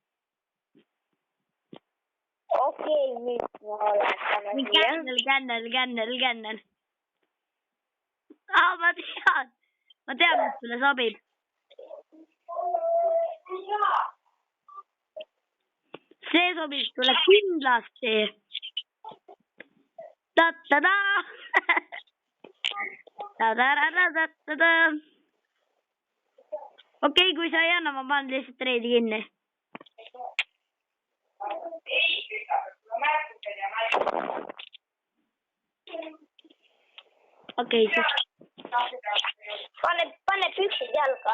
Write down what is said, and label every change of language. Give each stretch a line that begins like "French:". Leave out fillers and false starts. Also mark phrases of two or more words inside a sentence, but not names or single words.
Estonian: Okei, nüüd ma olen. Kännel. Ma tean, mis sulle sobib. See sobib sulle kindlasti. Ta-ta-da! Ta-ta-da-da-da-da-da! Okei, kui sa ei anna, ma panen lihtsalt reidi kinni. Okei, siis. Pane püksid jalga.